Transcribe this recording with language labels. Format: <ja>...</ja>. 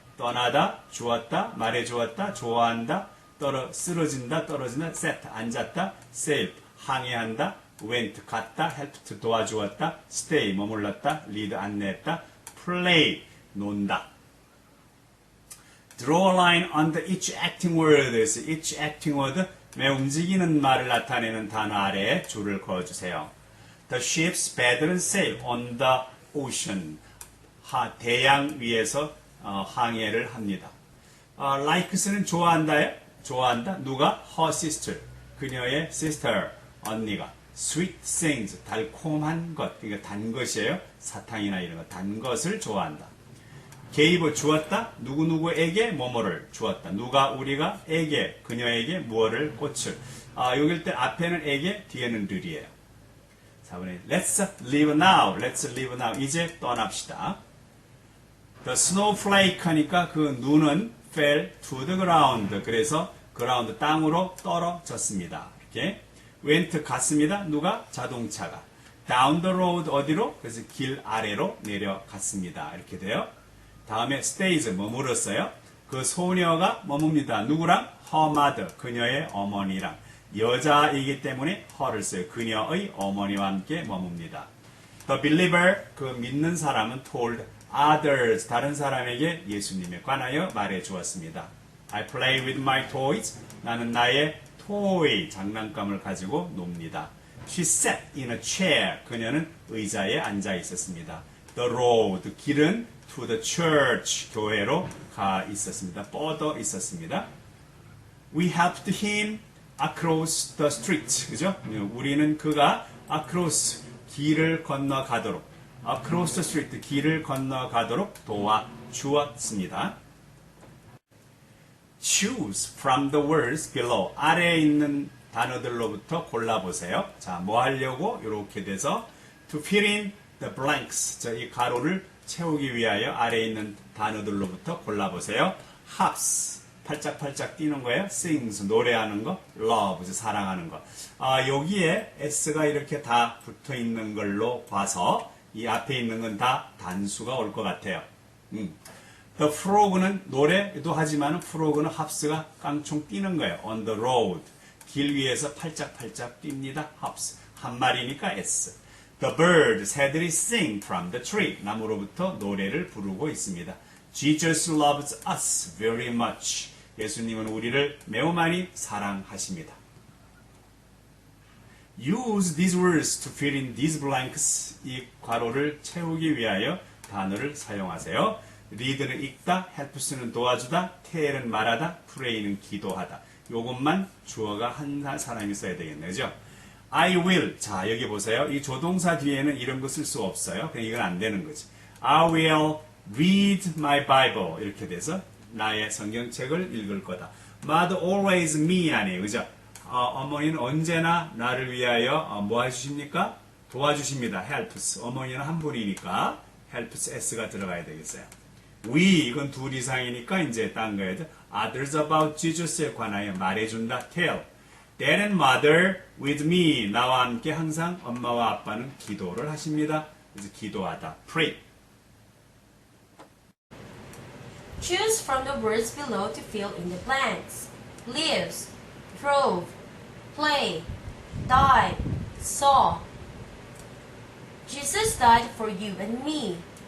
<ko>떠나다, 주었다, 말해주었다, 좋아한다, 쓰러진다, 떨어진다, set, 앉았다, sail, 항해한다, went, 갔다, helped, 도와주었다, stay, 머물렀다, lead, 안내했다, play, 논다.</ko> <en>Draw a line under each acting word.</en> <ko>each acting word, 매 움직이는 말을 나타내는 단어 아래에 줄을 그어주세요.</ko> <en>The ships paddle sail on the ocean.</en> <ko>대양 위에서 항해를 합니다. likes는 좋아한다요? 좋아한다. 누가? her sister. 그녀의 sister, 언니가. sweet things, 달콤한 것. 그러니까 단 것이에요. 사탕이나 이런 것. 단 것을 좋아한다. gave, 주었다. 누구누구에게 뭐뭐를 주었다. 누가, 우리가, 에게, 그녀에게 무엇을, 꽃을. 여길 때 앞에는 에게, 뒤에는 들이에요. 4번에</ko> <en>let's leave now. let's leave now.</en> <ko>이제 떠납시다.</ko> <en>The snowflake</en> <ko>하니까 그 눈은</ko> <en>fell to the ground.</en> <ko>그래서 ground, 땅으로 떨어졌습니다. 이렇게. went, 갔습니다. 누가? 자동차가. down the road, 어디로? 그래서 길 아래로 내려갔습니다. 이렇게 돼요. 다음에 stays, 머물었어요. 그 소녀가 머뭅니다. 누구랑? her mother, 그녀의 어머니랑. 여자이기 때문에 her를 써요. 그녀의 어머니와 함께 머뭅니다. The believer, 그 믿는 사람은</ko> <en>told others,</en> <ko>다른 사람에게 예수님에 관하여 말해 주었습니다.</ko> <en>I play with my toys,</en> <ko>나는 나의</ko> <en>toy,</en> <ko>장난감을 가지고 놉니다.</ko> <en>She sat in a chair,</en> <ko>그녀는 의자에 앉아 있었습니다.</ko> <en>The road,</en> <ko>길은</ko> <en>to the church,</en> <ko>교회로 가 있었습니다. 뻗어 있었습니다.</ko> <en>We helped him across the street,</en> <ko>그죠? 우리는 그가 across, 길을 건너가도록, across the street, 길을 건너가도록 도와주었습니다.</ko> <en>Choose from the words below.</en> <ko>아래에 있는 단어들로부터 골라보세요. 자, 뭐 하려고? 이렇게 돼서</ko> <en>to fill in the blanks.</en> <ko>자, 이 가로를 채우기 위하여 아래에 있는 단어들로부터 골라보세요. hops, 팔짝팔짝 뛰는 거예요. sings, 노래하는 거. love, 사랑하는 거. 여기에 s가 이렇게 다 붙어 있는 걸로 봐서 이 앞에 있는 건 다 단수가 올 것 같아요. The frog는 노래도 하지만 frog는 hops가 깡총 뛰는 거예요.</ko> <en>on the road.</en> <ko>길 위에서 팔짝팔짝 뜁니다. hops. 한 마리니까 s. The bird, 새들이 sing from the tree. 나무로부터 노래를 부르고 있습니다.</ko> <en>Jesus loves us very much.</en> <ko>예수님은 우리를 매우 많이 사랑하십니다.</ko> <en>Use these words to fill in these blanks.</en> <ko>이 괄호를 채우기 위하여 단어를 사용하세요. read는 읽다, helps는 도와주다, tell은 말하다, pray는 기도하다. 요것만 주어가 한 사람이 써야 되겠네요. 그죠? I will. 자, 여기 보세요. 이 조동사 뒤에는 이런 거 쓸 수 없어요. 그냥 이건 안 되는 거지.</ko> <en>I will read my Bible.</en> <ko>이렇게 돼서 나의 성경책을 읽을 거다. Mother always me 아니에요. 그죠? 어머니는 언제나 나를 위하여 뭐 해주십니까? 도와주십니다. helps. 어머니는 한 분이니까 helps s가 들어가야 되겠어요. We, 이건 둘 이상이니까 이제 딴 거예요.</ko> <en>Others about Jesus</en> <ko>에 관하여 말해준다.</ko> <en>tell. Dad and mother with me.</en> <ko>나와 함께 항상 엄마와 아빠는 기도를 하십니다. 그래서 기도하다. pray.</ko> <en>Choose from the words below to fill in the blanks. Lives, drove, play, died, saw. Jesus died for you and me.</en>